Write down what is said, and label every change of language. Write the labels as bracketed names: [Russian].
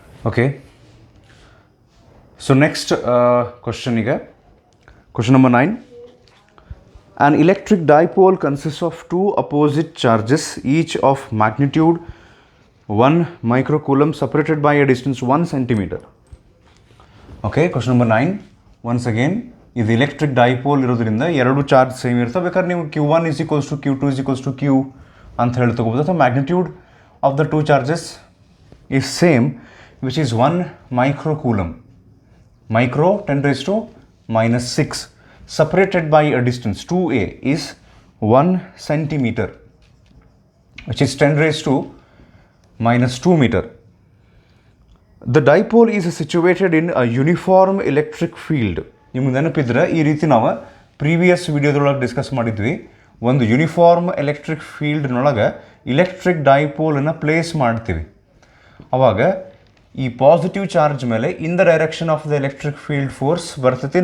[English] Okay, so next question ಈಗ question number 9. An electric dipole consists of two opposite charges, each of magnitude 1 microcoulomb, separated by a distance 1 centimeter. Okay, question number 9. [Kannada] Once again, ಇದು electric dipole ಇರೋದ್ರಿಂದ ಎರಡು charge same ಇರ್ತವೆ. ಬೇಕಾದ್ರೆ ನೀವು Q1 = Q2 = Q ಅಂತ ಹೇಳಿ ತಗೋಬೋದು. [English] ಅಥವಾ magnitude of the two charges is same, which is 1 microcoulomb. Micro 10⁻⁻6. Separated by a distance 2a is 1 centimeter, which is 10⁻⁻2 meter. The dipole is situated in a uniform electric field. [Kannada] ನಿಮ್ಗೆ ನೆನಪಿದ್ರೆ ಈ ರೀತಿ ನಾವು previous ವಿಡಿಯೋದೊಳಗೆ discuss ಮಾಡಿದ್ವಿ. ಒಂದು uniform electric ಫೀಲ್ಡ್ನೊಳಗೆ electric ಡೈಪೋಲನ್ನು place ಮಾಡ್ತೀವಿ. ಆವಾಗ ಈ positive charge ಮೇಲೆ [English] in the direction of the electric field force [Kannada] ಬರ್ತೈತಿ.